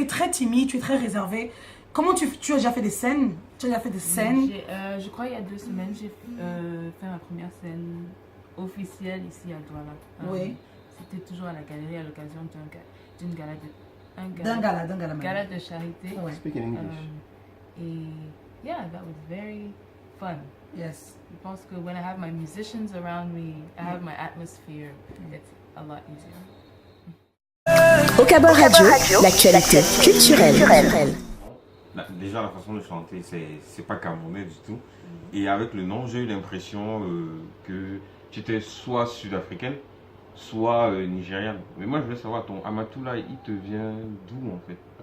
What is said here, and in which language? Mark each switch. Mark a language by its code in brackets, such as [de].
[fr] es très timide, tu es très réservée. Comment tu as déjà fait des scènes? Tu as déjà fait des scènes? Je crois il y a 2 semaines, j'ai fait ma première scène officielle ici à Douala. Oui. C'était toujours à la galerie à l'occasion d'un D'un gala. gala de charité. Ouais. [en] Speak in English. Et yeah, that was very fun. Yes. [fr] Je pense que [en] when I have my musicians around me, I have my atmosphere, it's a lot easier. [fr] Au Cabot Radio, l'actualité culturelle. Déjà, la façon de chanter, c'est pas camerounais du tout. Et avec le nom, j'ai eu l'impression que tu étais soit sud-africaine, soit nigériane. Mais moi, je veux savoir, ton Amatula, il te vient d'où en fait?